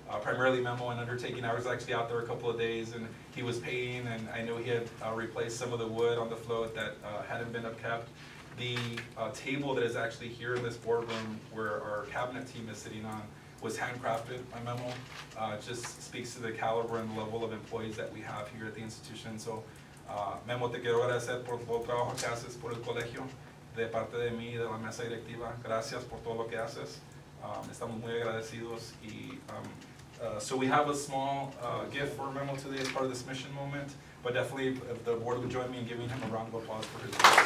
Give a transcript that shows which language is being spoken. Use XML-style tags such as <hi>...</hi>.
<en>Primarily Memo and undertaking. I was actually out there a couple of days and he was painting, and I know he had replaced some of the wood on the float that hadn't been upkept. The table that is actually here in this boardroom where our cabinet team is sitting on was handcrafted by Memo. It just speaks to the caliber and level of employees that we have here at the institution.</en> <es>So Memo, te quiero agradecer por todo el trabajo que haces por el colegio, de parte de mí y de la mesa directiva. Gracias por todo lo que haces. Estamos muy agradecidos.</es> <en>Y, so we have a small gift for Memo today as part of this mission moment, but definitely if the board would join me in giving him a round of applause for his work.</en>